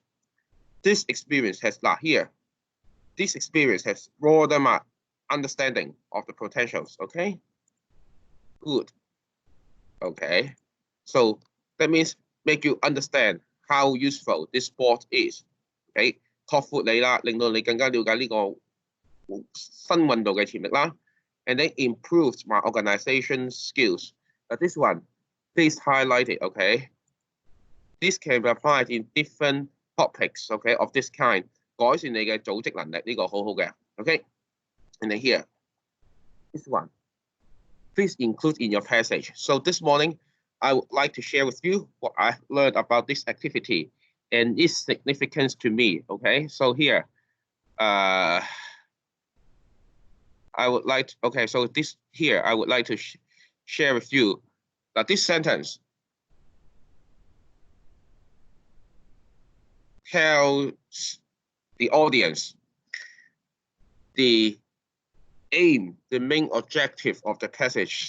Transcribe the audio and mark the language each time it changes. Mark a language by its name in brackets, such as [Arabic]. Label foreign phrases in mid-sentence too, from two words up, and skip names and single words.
[English] This experience has broadened my understanding of the potentials. Okay, good. Okay, so that means make you understand how useful this sport is. [Cantonese] Okay, 拓闊你啦，令到你更加了解呢個新運動嘅潛力啦。 [English] And then improved my organization skills. This one, please highlight it. Okay, this can be applied in different topics. Okay, of this kind. [Cantonese] 改善你嘅組織能力呢個好好嘅。 [English] Okay, and then here, this one, please include in your passage. So this morning, I would like to share with you what I learned about this activity and its significance to me. Okay, so here, I would like to, okay, so this here, I would like to share with you that this sentence tells the audience the aim, the main objective of the passage.